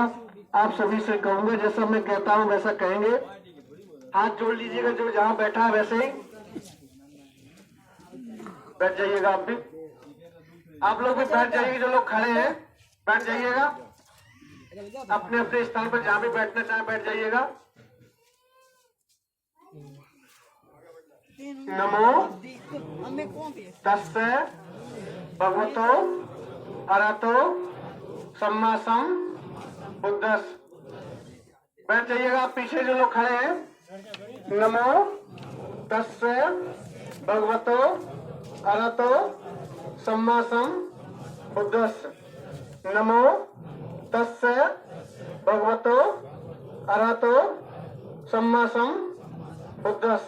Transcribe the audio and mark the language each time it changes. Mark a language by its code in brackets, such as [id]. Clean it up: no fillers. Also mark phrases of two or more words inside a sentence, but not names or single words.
[hi] आप सभी से कहूंगा जैसा मैं कहता हूं वैसा कहेंगे। हाथ जोड़ लीजिएगा, जो जहां बैठा है वैसे ही बैठ जाइएगा। आप भी, आप लोग भी बैठ जाइएगा, जो लोग खड़े हैं बैठ जाइएगा, अपने अपने स्थान पर जहां भी बैठना चाहे बैठ जाइएगा। [pi] नमो तस्से भगवतो अरहतो सम्मा सम्बुद्धस्स। [hi] बैठ जाइएगा। आप पीछे जो लोग खड़े हैं, [pi] नमो तस्से भगवतो अरहतो सम्मा सम्बुद्धस्स। नमो तस्से भगवतो अरहतो सम्मा सम्बुद्धस्स।